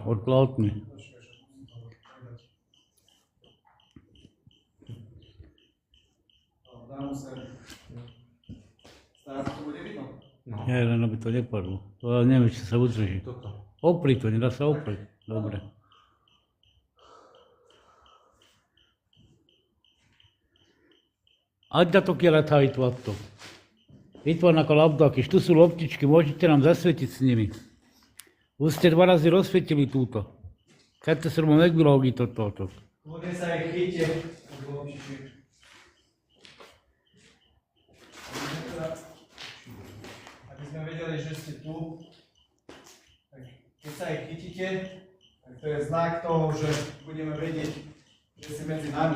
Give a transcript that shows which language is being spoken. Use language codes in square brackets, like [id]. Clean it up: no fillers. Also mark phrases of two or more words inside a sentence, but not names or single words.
[sk] od plátny. Dám sem. Stále to bude vidno? No. Nie, len aby to nepadlo. To neviem, či sa udrží. Toto. Opri to, nedá sa opriť. Dobre. [hu] Adjatok jelet, ha itt vagytok. Itt vannak a labdák, és [sk] tu sú loptičky, môžete nám zasvietiť s nimi. Už ste 2 razy rozsvietili túto. [hu] Kettőször ma megvilágítottatok. [sk] Kľudne sa ich chyťte. Aby sme vedeli, že ste tu, tak keď sa ich chytíte, tak to je znak toho, že budeme vedieť, že si medzi nami.